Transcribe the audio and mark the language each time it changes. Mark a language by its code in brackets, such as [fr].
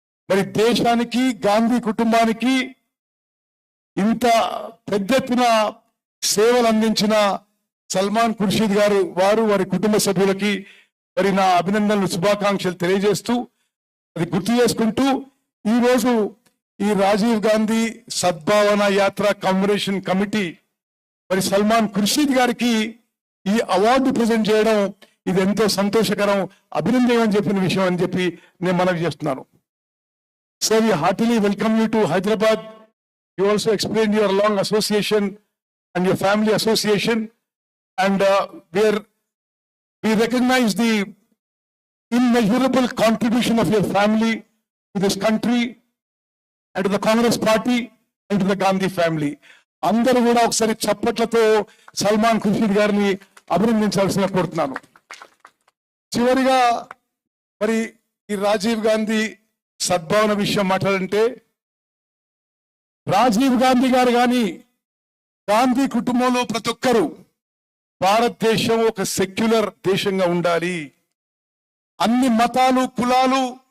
[te] మరి దేశానికి, గాంధీ కుటుంబానికి ఇంత పెద్ద ఎత్తున సేవలు అందించిన సల్మాన్ ఖుర్షీద్ గారు, వారి కుటుంబ సభ్యులకి మరి నా అభినందనలు, శుభాకాంక్షలు తెలియజేస్తూ అది గుర్తు చేసుకుంటూ ఈరోజు ఈ రాజీవ్ గాంధీ సద్భావన యాత్ర కమరేషన్ కమిటీ మరి సల్మాన్ ఖుర్షీద్ గారికి ఈ అవార్డు ప్రజెంట్ చేయడం ఇది ఎంతో సంతోషకరం, అభినందనీయం చెప్పిన విషయం అని చెప్పి నేను మనవి చేస్తున్నాను. [en] So we heartily welcome you to Hyderabad. You also explained your long association and your family association, and we recognize the immeasurable contribution of your family to this country and to the Congress party and to the Gandhi family. [te] అందరూ కూడా ఒకసారి చప్పట్లతో సల్మాన్ ఖుర్షీద్ గారిని అభినందించాల్సిన కోరుతున్నాను. చివరిగా మరి ఈ రాజీవ్ గాంధీ సద్భావన విషయం మాట్లాడంటే, రాజీవ్ గాంధీ గారు కానీ గాంధీ కుటుంబంలో ప్రతి ఒక్కరూ భారతదేశం ఒక సెక్యులర్ దేశంగా ఉండాలి, అన్ని మతాలు, కులాలు